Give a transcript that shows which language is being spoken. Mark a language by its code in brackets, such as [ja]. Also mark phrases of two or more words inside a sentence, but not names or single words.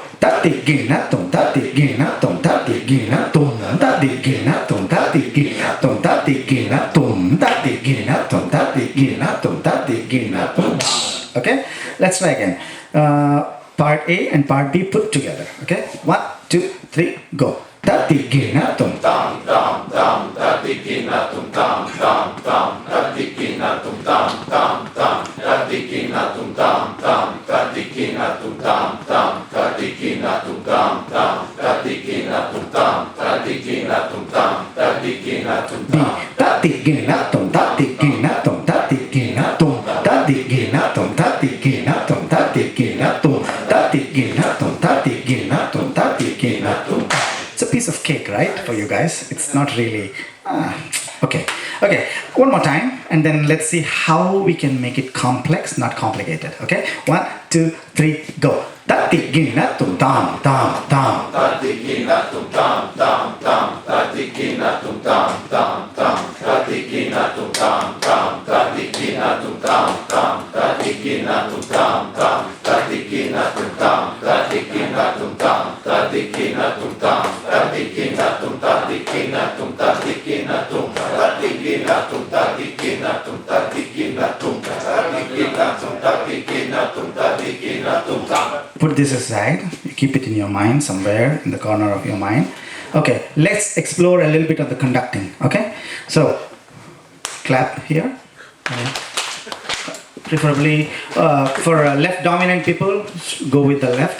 [en] Tadiginatum, tadiginatum, tadiginatum, tadiginatum, tadiginatum, tadiginatum, tadiginatum, tadiginatum, tadiginatum. Okay? Let's try again. Part A and part B put together. Okay? 1, 2, 3, go. Tadiginatum. Tam tam tam tadiginatum tam tam tam tadiginatum tam tam tam tadiginatum tam tam tadiginatum tam tam tadiginatum tam tam tadiginatum tam tadiginatum tam tadiginatum B. Tadiginatum, tadiginatum, tadiginatum, tadiginatum, tadiginatum, tadiginatum, tadiginatum, tadiginatum, tadiginatum. It's a piece of cake, right, for you guys? It's not really... Okay, one more time, and then let's see how we can make it complex, not complicated, okay? 1, 2, 3, go. tatigina tum tam tam tam. tatikina tum tam tam tam, tatikina tum tam tam tam, tatikina tum tam tam, tatikina tum tam tam, tatikina tum tam tam, tatikina tum tam, tatikina tum tam, tatikina tum tam, tatikina tum, tatikina tum, tatikina tum, tatikina tum, tatikina tum, tatikina tum, tatikina tum, tatikina tum, tatikina tum tam. Put this aside, keep it in your mind somewhere in the corner of your mind. Okay, let's explore a little bit of the conducting. Okay, so clap here. Preferably for left dominant people, go with the left.